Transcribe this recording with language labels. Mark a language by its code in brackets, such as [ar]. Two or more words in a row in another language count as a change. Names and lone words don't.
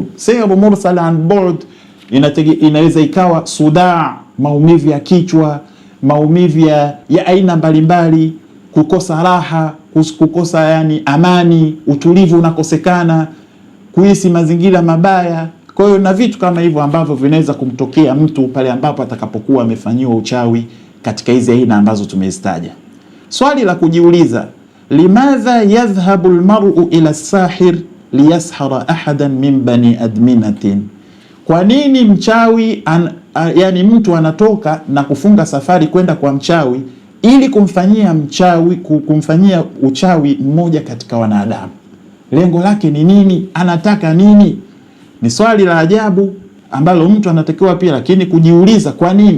[ar] سحر مرسل عن بعد [sw] inaweza ikawa sudaa, maumivu ya kichwa, maumivu ya aina mbalimbali, kukosa raha, kukosa yani amani, utulivu unakosekana, kuhisi mazingira mabaya. Kwa hiyo na vitu kama hivyo ambavyo vinaweza kumtokea mtu pale ambapo atakapokuwa amefanyiwa uchawi katika hizi aina ambazo tumezitaja. Swali la kujiuliza, [ar] لماذا يذهب المرء إلا الساحر ليشار أحدا من بني آدمينة. [sw] Kwa nini mchawi yani mtu anatoka na kufunga safari kwenda kwa mchawi ili kumfanyia uchawi mmoja katika wanadamu? Lengo lake ni nini? Anataka nini? Ni swali la ajabu ambalo mtu anatakiwa pia lakini kujiuliza, kwa nini?